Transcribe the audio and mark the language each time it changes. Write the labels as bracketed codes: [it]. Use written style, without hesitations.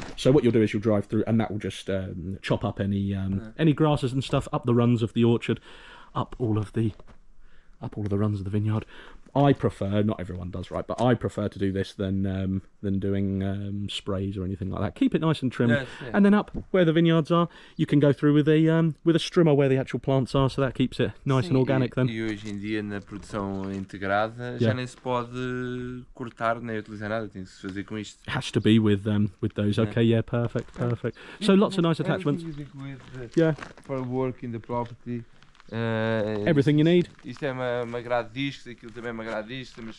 [en] So what you'll do is you'll drive through, and that will just chop up any grasses and stuff up the runs of the orchard, up all of the runs of the vineyard. I prefer, not everyone does, right, but I prefer to do this than doing sprays or anything like that. Keep it nice and trimmed, Yes, yeah. and then up where the vineyards are, you can go through with a strimmer where the actual plants are, so that keeps it nice and organic. Then. [pt] E hoje em dia na produção integrada [en] Yeah. [pt] já nem se pode cortar nem utilizar nada, tem que se fazer com isto. [en] It has to be with those. Okay, yeah, perfect. So lots of nice attachments. Everything is included, Yeah, for work in the property. everything you need. [pt] Isto é uma grade de discos, aquilo também é uma grade de discos, tem uma